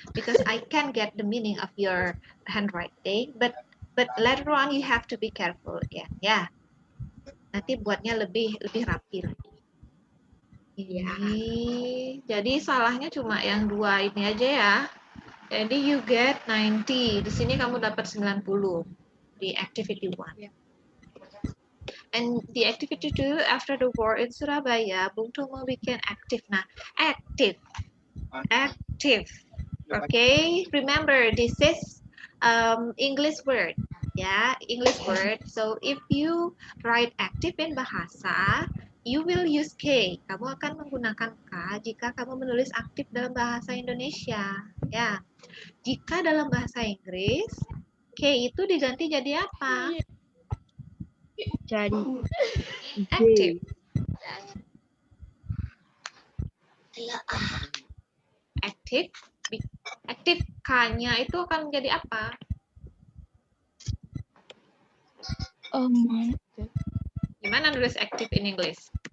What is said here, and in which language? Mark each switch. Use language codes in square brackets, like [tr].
[en] Because I can get the meaning of your handwriting, but later on you have to be careful again, ya. [id] Nanti buatnya lebih rapi lagi. Ini, jadi salahnya cuma yang 2 ini aja ya. Jadi [en] you get 90. [id] Di sini kamu dapat 90 di activity 1. [en] And the activity 2 after the war in Surabaya, Bung Tomo bikin active. [id] Nah, active. [en] Okay, remember this is English word. Ya, English word. So if you write active in bahasa, you will use K. [id] Kamu akan menggunakan K jika kamu menulis aktif dalam bahasa Indonesia. Ya, jika dalam bahasa Inggris, K itu diganti jadi apa? Jadi [en] Active. Active [id] Aktif K-nya itu akan menjadi apa? Gimana nulis active [en] in English?